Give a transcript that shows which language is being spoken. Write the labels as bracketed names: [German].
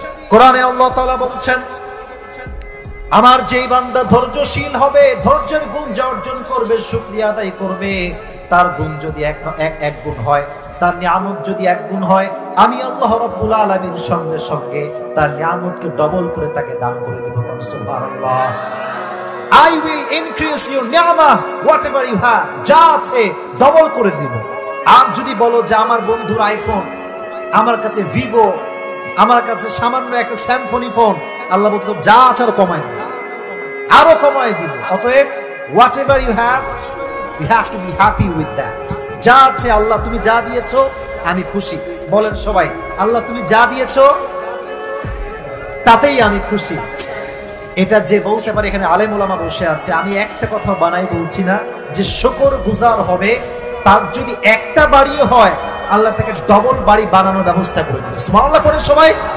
[Bangla] কোরআনে আল্লাহ তাআলা বলছেন, আমার যেই বান্দা ধৈর্যশীল হবে, ধৈর্যের গুণ যা অর্জন করবে, শুকরিয়া আদায় করবে, তার গুণ যদি এক গুণ হয়, তার নিয়ামত যদি 1 গুণ হয়, আমি আল্লাহ রাব্বুল আলামিন সঙ্গে সঙ্গে তার নিয়ামতকে ডবল করে তাকে দান করে দেব। সুবহানাল্লাহ। [English] I will increase your ni'mah whatever you have, [Bangla] যা আছে ডবল করে দিব। আর যদি বলো যে আমার বন্ধুর আইফোন, আমার কাছে ভিভো, আমার কাছে সামান্য একটা স্যামসং ফোন, আল্লাহ বলতো যা আছে আরো কমায় দিব। অতএব [English] whatever you have, you have to be happy with that. [Bangla] যা আছে আল্লাহ তুমি যা দিয়েছো আমি খুশি। বলেন সবাই, আল্লাহ তুমি যা দিয়েছো তাতেই আমি খুশি। এটা যে বলতে পারে, এখানে আলেম ওলামা বসে আছে, আমি একটা কথা বানাই বলছি না, যে শুকরগুজার হবে তার যদি একটা বাড়িও হয়, আল্লাহ তাকে ডবল বাড়ি বানানোর ব্যবস্থা করে দিবে। সুবহানাল্লাহ পড়ে সবাই।